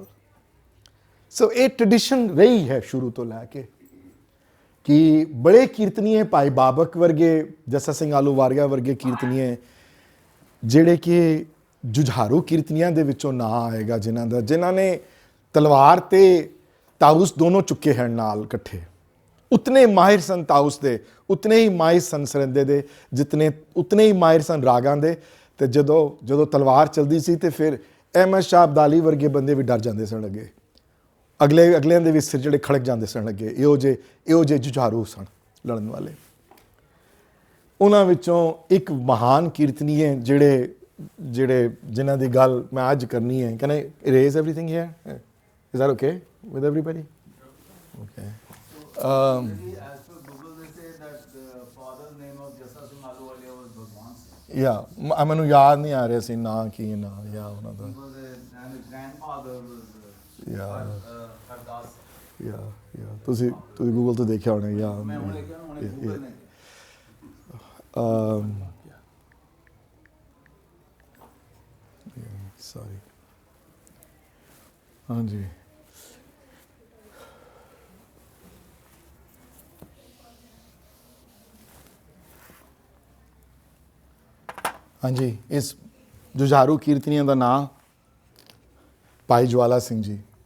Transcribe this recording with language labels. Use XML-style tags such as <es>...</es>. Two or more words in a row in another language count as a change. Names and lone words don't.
<pa>ਸੋ ਇਹ ਟ੍ਰੈਡੀਸ਼ਨ ਰਹੀ ਹੈ ਸ਼ੁਰੂ ਤੋਂ ਲੈ ਕੇ ਕਿ ਬੜੇ ਕੀਰਤਨੀਏ ਭਾਈ ਬਾਬਕ ਵਰਗੇ, ਜੱਸਾ ਸਿੰਘ ਆਹਲੂਵਾਲੀਆ ਵਰਗੇ ਕੀਰਤਨੀਏ ਜਿਹੜੇ ਕਿ ਜੁਝਾਰੂ ਕੀਰਤਨੀਆਂ ਦੇ ਵਿੱਚੋਂ ਨਾਂ ਆਏਗਾ, ਜਿਨ੍ਹਾਂ ਨੇ ਤਲਵਾਰ ਤੇ ਤਾਊਸ ਦੋਨੋਂ ਚੁੱਕੇ ਹਨ ਨਾਲ ਇਕੱਠੇ, ਉਤਨੇ ਮਾਹਿਰ ਸਨ ਤਾਊਸ ਦੇ, ਉਤਨੇ ਹੀ ਮਾਹਿਰ ਸਨ ਸਰੰਦੇ ਦੇ, ਉਤਨੇ ਹੀ ਮਾਹਿਰ ਸਨ ਰਾਗਾਂ ਦੇ। ते ਜਦੋਂ ਤਲਵਾਰ ਚਲਦੀ ਸੀ ਤੇ ਫਿਰ ਅਹਿਮਦ ਸ਼ਾਹ ਅਬਦਾਲੀ ਵਰਗੇ ਬੰਦੇ ਵੀ ਡਰ ਜਾਂਦੇ ਸਨ ਅੱਗੇ, ਅਗਲਿਆਂ ਦੇ ਵੀ ਸਿਰ ਜਿਹੜੇ ਖੜਕ ਜਾਂਦੇ ਸਨ ਅੱਗੇ। ਇਹੋ ਜਿਹੇ ਜੁਝਾਰੂ ਸਨ ਲੜਨ ਵਾਲੇ। ਉਹਨਾਂ ਵਿੱਚੋਂ ਇੱਕ ਮਹਾਨ ਕੀਰਤਨੀ ਹੈ ਜਿਨ੍ਹਾਂ ਦੀ ਗੱਲ ਮੈਂ ਅੱਜ ਕਰਨੀ ਹੈ।</pa> <en>Can I erase everything here? Is that OK with everybody? ਓਕੇ। As per Google, they say that the father's name of Jassa Singh Ahluwalia was Bhagwan Singh.</en> <pa>ਯਾ ਮੈਨੂੰ ਯਾਦ ਨਹੀਂ ਆ ਰਿਹਾ ਸੀ ਨਾਂ ਕੀ ਨਾ ਯਾ ਉਹਨਾਂ ਦਾ।</pa> <en>And his grandfather was Yeah. Hardas.</en> <pa>ਯਾ ਤੁਸੀਂ ਗੂਗਲ ਤੋਂ ਦੇਖਿਆ ਹੋਣਾ। ਯਾ ਮੈਂ ਹੁਣ ਲਿਖਿਆ ਨਾ ਹੁਣੇ Google ਨੇ। ਸੌਰੀ। ਹਾਂਜੀ ਹਾਂਜੀ, ਇਸ ਜੁਝਾਰੂ ਕੀਰਤਨੀਆਂ ਦਾ ਨਾਂ ਭਾਈ ਜਵਾਲਾ ਸਿੰਘ ਜੀ।</pa>